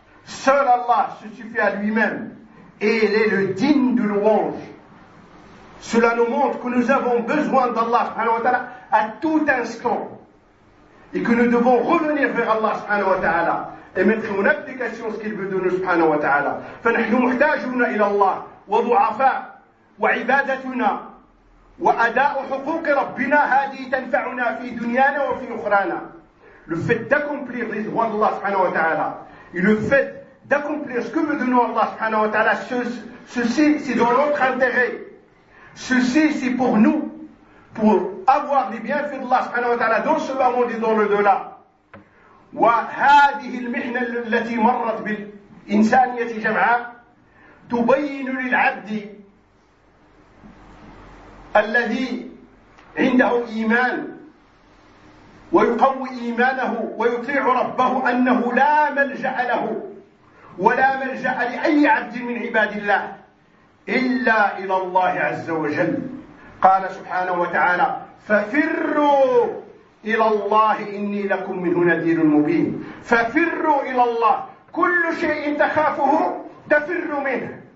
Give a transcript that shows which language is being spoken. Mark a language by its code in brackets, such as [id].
[fr] Seul Allah se suffit à lui-même et il est le digne de louange. Cela nous montre que nous avons besoin d'Allah subhanahu wa ta'ala à tout instant et que nous devons revenir vers Allah subhanahu wa ta'ala et mettre en application ce qu'il veut de nous subhanahu wa ta'ala. [ar] فنحن محتاجون إلى الله وضعفاء وعبادتنا وأداء حقوق ربنا هذه تنفعنا في دنيانا وفي أخرانا. [fr] Le fait d'accomplir les droits d'Allah subhanahu wa ta'ala et le fait d'accomplir ce que veut de nous Allah subhanahu wa ta'ala, ceci c'est dans notre intérêt. Ceci c'est pour nous, pour avoir les bienfaits d'Allah subhanahu wa ta'ala dans ce monde et dans l'au-delà. [ar] Wa hadihi al-mihna allati marrat bil insaniyati jam'a tubayyin lil 'abdi alladhi 'indahu iman ويقوي إيمانه ويطيع ربه أنه لا ملجأ له ولا ملجأ لأي عبد من عباد الله إلا إلى الله عز وجل قال سبحانه وتعالى ففروا إلى الله إني لكم منه نذير مبين ففروا إلى الله كل شيء تخافه تفر منه